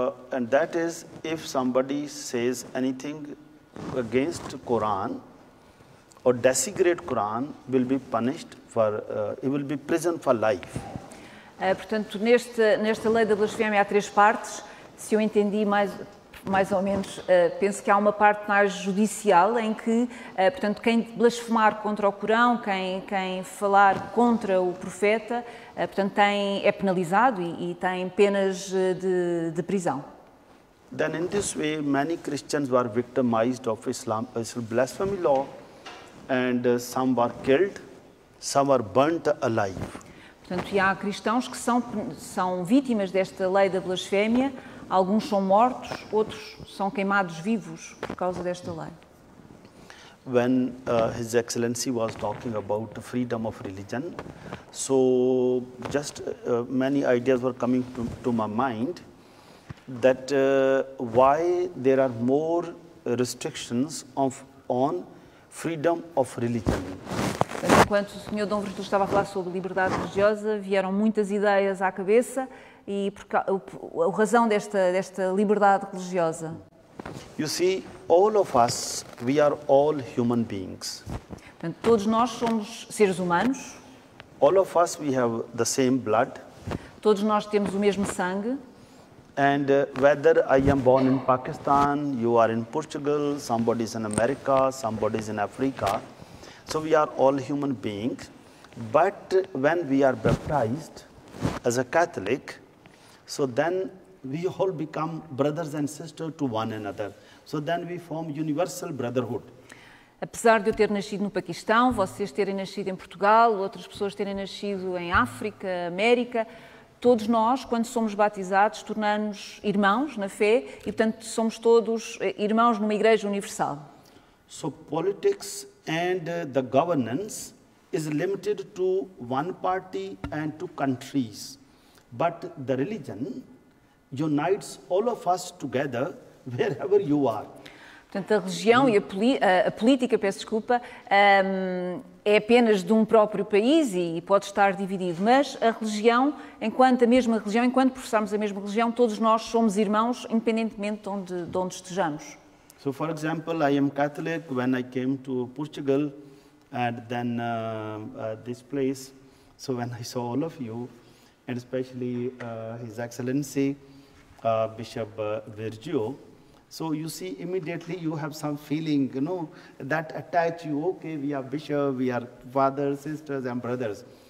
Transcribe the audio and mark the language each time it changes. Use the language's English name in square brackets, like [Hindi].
[English] And that is, if somebody says anything against Quran or desecrate Quran, will be punished he will be prison for life. [Portuguese] Portanto, nesta lei da blasfémia há 3 partes. Se eu entendi mais ou menos, penso que há uma parte mais judicial em que, portanto, quem blasfemar contra o Corão, quem falar contra o profeta, portanto, é penalizado e tem penas de prisão. [English] Then in this way, many Christians were victimized of blasphemy law, and some were killed, some were burnt alive. [Portuguese] Portanto, há cristãos que são vítimas desta lei da blasfémia, alguns são mortos, outros são queimados vivos por causa desta lei. [English] When His Excellency was talking about the freedom of religion, so just many ideas were coming to my mind. That why there are more restrictions on freedom of religion. [Portuguese] Enquanto o Sr. Dom Virtude estava a falar sobre liberdade religiosa, vieram muitas ideias à cabeça e a razão desta liberdade religiosa. [English] You see, all of us, we are all human beings. [Portuguese] Portanto, todos nós somos seres humanos. [English] All of us, we have the same blood. [Portuguese] Todos nós temos o mesmo sangue. [English] And whether I am born in Pakistan, you are in Portugal, somebody is in America, somebody is in Africa. So we are all human beings. But when we are baptized as a Catholic, so then we all become brothers and sisters to one another. So then we form universal brotherhood. [Portuguese] Apesar de eu ter nascido no Paquistão, vocês terem nascido em Portugal, outras pessoas terem nascido em África, América, todos nós, quando somos batizados, tornamos-nos irmãos na fé e, portanto, somos todos irmãos numa igreja universal. [English] So politics and the governance is limited to one party and to countries. But the religion unites all of us together wherever you are. [Portuguese] Portanto, a religião e a política, peço desculpa, é apenas de um próprio país e pode estar dividido, mas a religião, enquanto professarmos a mesma religião, todos nós somos irmãos, independentemente de onde estejamos. [English] So, for example, I am Catholic. When I came to Portugal and then this place, so when I saw all of you, and especially His Excellency Bishop Virgilio, So you see, immediately you have some feeling, you know, that attach you, okay, we are bishop, we are fathers, sisters, and brothers.